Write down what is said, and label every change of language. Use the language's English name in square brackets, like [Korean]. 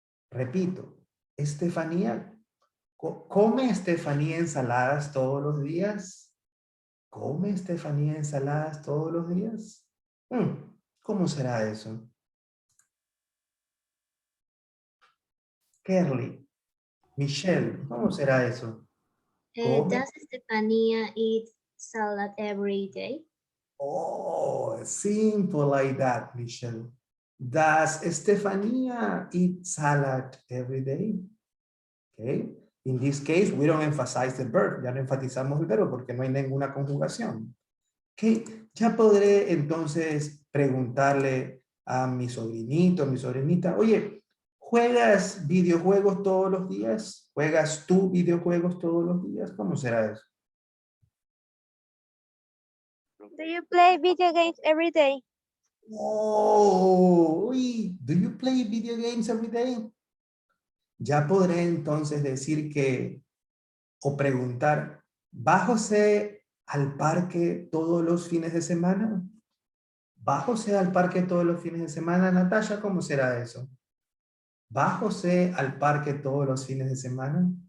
[Spanish] Repito, Estefanía, ¿come Estefanía ensaladas todos los días? ¿Come Estefanía ensaladas todos los días? ¿Cómo será eso? Kerly, Michelle, ¿cómo será eso? ¿Come? [English] Does Stefania eat salad every day? Oh, simple like that, Michelle. Does Estefania eat salad every day? Okay. In this case, we don't emphasize the verb. [Spanish] Ya no enfatizamos el verbo porque no hay ninguna conjugación. Ok, ya podré entonces preguntarle a mi sobrinito, a mi sobrinita, oye, ¿juegas videojuegos todos los días? ¿Juegas tú videojuegos todos los días? ¿Cómo será eso? [English] Do you play video games every day? Oh, uy, do you play video games every day? [Spanish] Ya podré entonces decir que, o preguntar, ¿va José al parque todos los fines de semana? ¿Va José al parque todos los fines de semana, Natasha? ¿Cómo será eso? ¿Va José al parque todos los fines de semana?